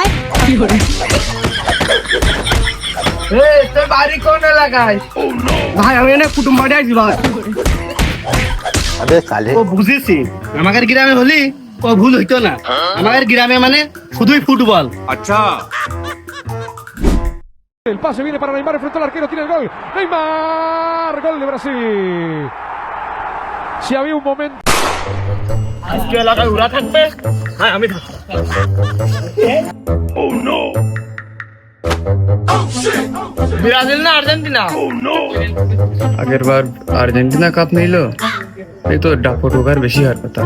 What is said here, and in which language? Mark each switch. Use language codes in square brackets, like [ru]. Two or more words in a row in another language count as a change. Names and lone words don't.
[bn] তোর বাড়ি কোন এলাকায়? ভাই আমি এনে কুটুম বাড়ি আছি ভাই। ও বুঝেছি, আমাদের গ্রামে হলি ও ভুল হইতো না। আমাদের গ্রামে মানে শুধুই ফুটবল। আচ্ছা [es] El pase viene para Neymar, enfrentó al arquero, tiene el gol. Neymar, gol de Brasil. Si había un momento. [bn] আজকে এলাকায় উড়া থাকবে, হ্যাঁ আমি থাকবো। ব্রাজিল না আর্জেন্টিনা? আগের বার আর্জেন্টিনা কাপ নিল, এই তো ঢাকার বেশি হার কথা।